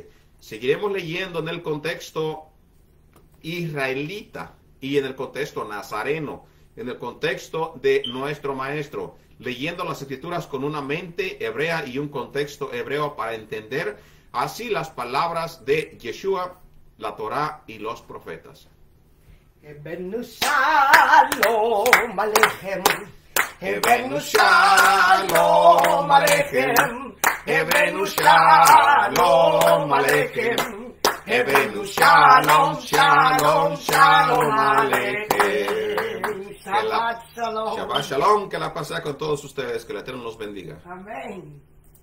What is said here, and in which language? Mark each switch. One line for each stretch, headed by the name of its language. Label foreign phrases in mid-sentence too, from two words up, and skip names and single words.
Spanish: Seguiremos leyendo en el contexto israelita y en el contexto nazareno, en el contexto de nuestro maestro, leyendo las escrituras con una mente hebrea y un contexto hebreo para entender así las palabras de Yeshua, la Torah y los profetas.
Hebrew: הבאנו שלום עליכם, הבאנו שלום עליכם, הבאנו שלום עליכם, הבאנו שלום, שלום, שלום עליכם. שבת שלום. שבת שלום,
Spanish: que la paz sea con todos ustedes, que el Eterno los bendiga. Amén.